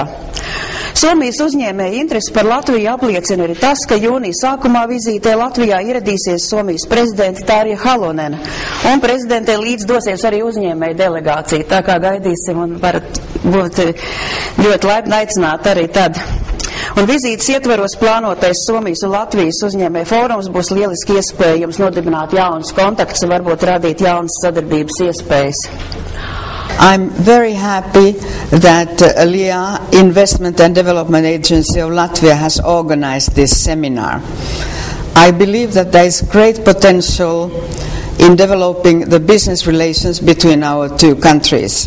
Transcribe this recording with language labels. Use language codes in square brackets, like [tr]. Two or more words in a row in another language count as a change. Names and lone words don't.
[lv] Somijas uzņēmēji interesi par Latviju apliecina arī tas, ka jūnija sākumā vizītē Latvijā ieradīsies Somijas prezidenta Tārja Halonena, un prezidentē līdz dosies arī uzņēmēju delegācija, tā kā gaidīsim un varat būt ļoti laipni aicināt arī tad. Un vizītes ietveros plānotais Somijas un Latvijas uzņēmēju fórums būs lieliski iespēja jums nodibināt jaunus kontaktus un varbūt radīt jaunas sadarbības iespējas. [en] I'm very happy that LIA, Investment and Development Agency of Latvia, has organized this seminar. I believe that there is great potential in developing the business relations between our two countries.